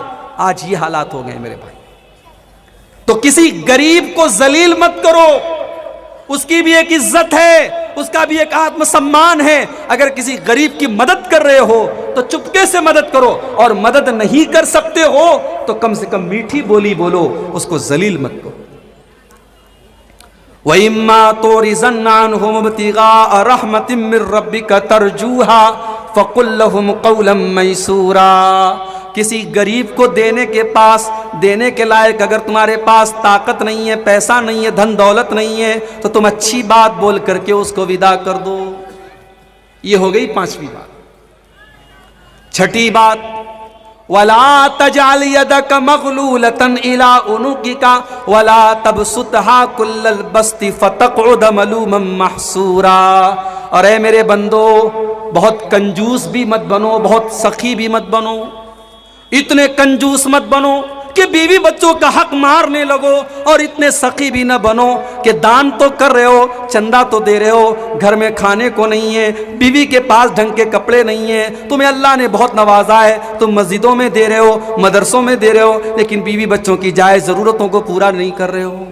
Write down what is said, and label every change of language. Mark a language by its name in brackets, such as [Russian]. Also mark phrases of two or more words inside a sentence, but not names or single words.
[Hindi] आज ये हालात हो गए मेरे भाई। तो किसी गरीब को जलील मत करो, उसकी भी एक इज्जत है, उसका भी एक आत्मसम्मान है। अगर किसी गरीब की मदद कर रहे हो तो चुपके से मदद करो, और मदद नहीं कर सकते हो तो कम से कम मीठी बोली बोलो, उसको जलील मत करो। [Arabic] وإما تعرضن عنهم ابتغاء رحمة من ربك ترجوها فقل لهم قولا ميسورا. [Hindi] किसी गरीब को देने के लायक अगर तुम्हारे पास ताकत नहीं है, पैसा नहीं है, धन दौलत नहीं है, तो तुम अच्छी बात बोल करके उसको विदा कर दो। ये हो गई पांचवी बात। छठी बात, [Arabic] ولا تجعل يدك مغلولة إلى عنقك ولا تبسطها كل البسط فتقعد ملوما محسورا. [Hindi] और ऐ मेरे बंदो, बहुत कंजूस भी मत बनो, बहुत सखी भी मत बनो। इतने कंजूस मत बनो कि बीवी बच्चों का हक मारने लगो, और इतने सखी भी न बनो कि दान तो कर रहे हो, चंदा तो दे रहे हो, घर में खाने को नहीं है, बीवी के पास ढंग के कपड़े नहीं है, तुम्हें अल्लाह ने बहुत नवाजा है, तुम मस्जिदों में दे रहे हो, मदरसों में दे रहे हो, लेकिन बीवी बच्चों की जायज जरूरतों को पूरा नहीं कर रहे हो।